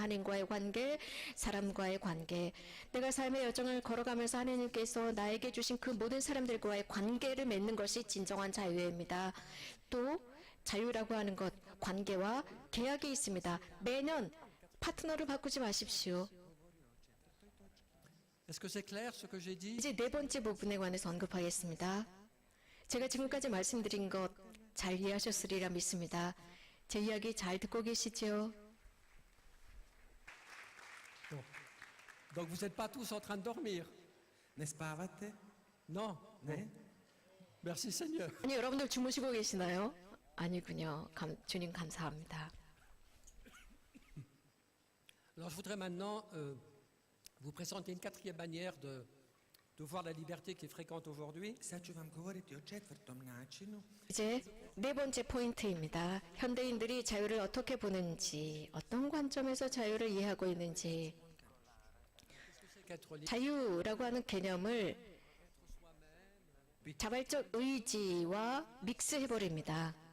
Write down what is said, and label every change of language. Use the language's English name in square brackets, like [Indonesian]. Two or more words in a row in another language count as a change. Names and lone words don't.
[Korean] 하나님과의 관계, 사람과의 관계. 내가 삶의 여정을 걸어가면서 하나님께서 나에게 주신 그 모든 사람들과의 관계를 맺는 것이 진정한 자유입니다. 또 자유라고 하는 것, 관계와 계약이 있습니다. 매년 파트너를 바꾸지 마십시오. [French] Est-ce que c'est clair ce que j'ai dit? [Korean] 이제 네 번째 부분에 관해서 언급하겠습니다. 제가 지금까지 말씀드린 것 잘 이해하셨으리라 믿습니다. 제 이야기 잘 듣고 계시죠? [French] Bon. Donc vous n'êtes pas tous en train de dormir? [Croatian] Ne spavate? [French] Non? [Croatian] Ne? [French] Merci Seigneur. [Korean] 아니, 여러분들 주무시고 계시나요? 아니군요. 주님 감사합니다. [French] Alors je voudrais maintenant vous présenter une quatrième manière de voir la liberté qui est fréquente aujourd'hui. [Croatian] Sad ću vam govoriti o četvrtom načinu [Korean] 이제 네 번째 포인트입니다. 현대인들이 자유를 어떻게 보는지, 어떤 관점에서 자유를 이해하고 있는지, [French] Qu'être libre, [Korean] 자유라고 하는 개념을 자발적 의지와 믹스해버립니다.